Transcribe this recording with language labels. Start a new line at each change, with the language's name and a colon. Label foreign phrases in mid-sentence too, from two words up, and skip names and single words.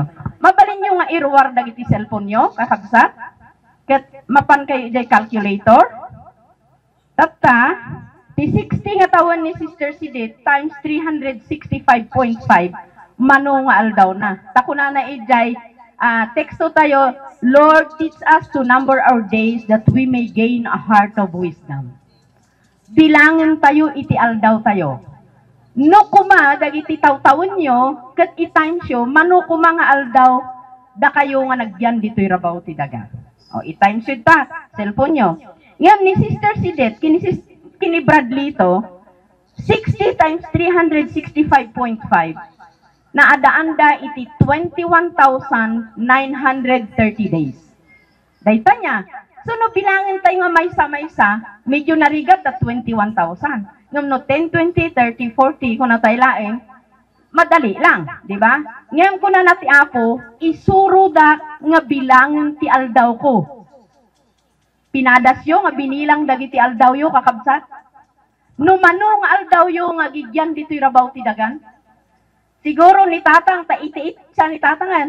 Iloko: Mabalin nyo nga irwar dagiti cellphone nyo, kakabsat. Ket mapan kayo jay calculator. Tapta, ti 60 nga taon ni Sister Sidet times 365.5, mano nga aldaw na. Takuna na ijay, teksto tayo,
English: Lord, teach us to number our days that we may gain a heart of wisdom.
Iloko: Bilangin tayo, iti aldaw tayo. No kuma dagiti taw-tawon nyo ket i-times yo mano kuma nga aldaw da kayo nga nagyan ditoy rabaw ti daga. O i-times yo ta cellphone nyo. Ngem ni Sister Sidet kini Bradley to 60 times 365.5 na adaanda iti 21,930 days. Dayta nya. So no bilangin tayo nga maysa-maysa, medyo narigat at 21,000. Ngam no 10, 20, 30, 40 kung natay laeng,
Filipino: madali lang, di ba?
Iloko: Ngayon ko na ti Apo, isuro da nga bilang ti aldaw ko. Pinadasyo nga binilang dagiti aldaw yo kakabsat. Numano nga aldaw yo nga gigyan dito'y rabaw ti dagan. Siguro ni tatang, ta 88 siya ni tatangan.